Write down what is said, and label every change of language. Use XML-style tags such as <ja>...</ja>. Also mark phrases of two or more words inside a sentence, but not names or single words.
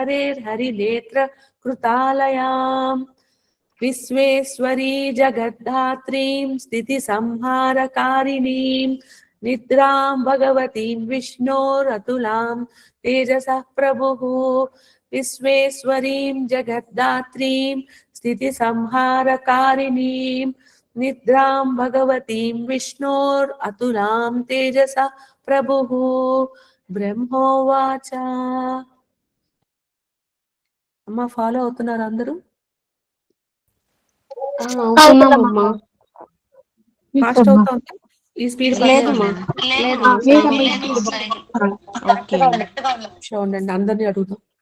<sa>हरेर्हरिनेत्रकृतालयां विश्वेश्वरी जगद्धात्रीं स्थितिसंहारकारिणीं निद्रां भगवतीं विष्णोरतुलां तेजसः प्रभुः विश्वेश्वरीं जगद्धात्रीं स्थितिसंहारकारिणीं निद्रां भगवतीं विष्णोरतुलां तेजसः प्रभुः బ్రహ్మోవాచ.</sa> <te>అమ్మ ఫాలో అవుతున్నారు అందరూ? అవుతున్నామమ్మా. ఫాస్ట్ అవుతా ఈ స్పీడ్ లేదమ్మా. చూడండి అందరినీ అడుగుతాం.</te>